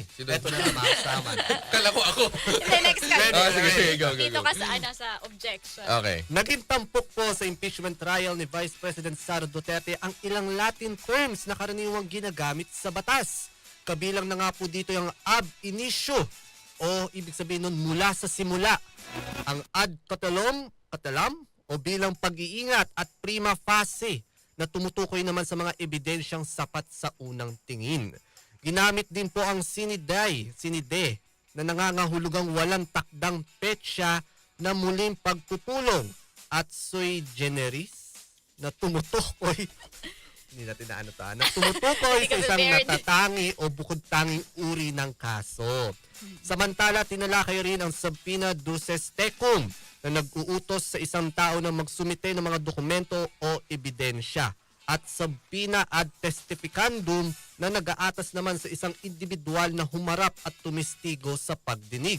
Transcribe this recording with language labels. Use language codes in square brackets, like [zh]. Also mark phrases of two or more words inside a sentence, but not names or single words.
[tl] Ito na naman, sama. Kala ko ako. Hindi, next ka. Sige, go. Dito ka sa objection. Okay. Naging tampok po sa impeachment trial ni Vice President Sara Duterte ang ilang [en] Latin terms [tl] na karaniwang ginagamit sa batas. Kabilang na nga po dito yung [la] ab initio [tl] o ibig sabihin nun mula sa simula. Ang [la] ad catalam [tl] o bilang pag-iingat at [la] prima facie [tl] na tumutukoy naman sa mga ebidensyang sapat sa unang tingin. Ginamit din po ang sinide na nangangahulugang walang takdang petsa na muling pagpupulong at [la] sui generis [tl] na tumutukoy hindi natin na tumutukoy sa isang natatangi o bukod-tanging uri ng kaso. Samantala, tinalakay rin ang [la] subpoena duces tecum [tl] na nag-uutos sa isang tao na magsumite ng mga dokumento o ebidensya at [la] subpoena ad testificandum [tl] na nag-aatas naman sa isang individual na humarap at tumistigo sa pagdinig.